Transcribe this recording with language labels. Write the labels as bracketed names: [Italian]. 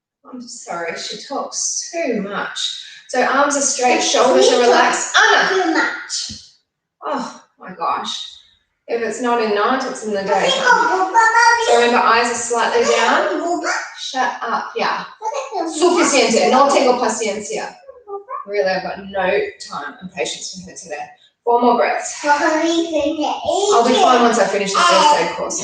[English] I'm sorry, she talks too much. So arms are straight, shoulders are relaxed. Anna! Too much. Oh my gosh. If it's not in night, it's in the day. So remember, eyes are slightly down. Shut up, yeah. [Spanish] Suficiente, no tengo paciencia. [English] Really, I've got no time and patience for her today. 4 more breaths. I'll be fine once I finish the first aid course.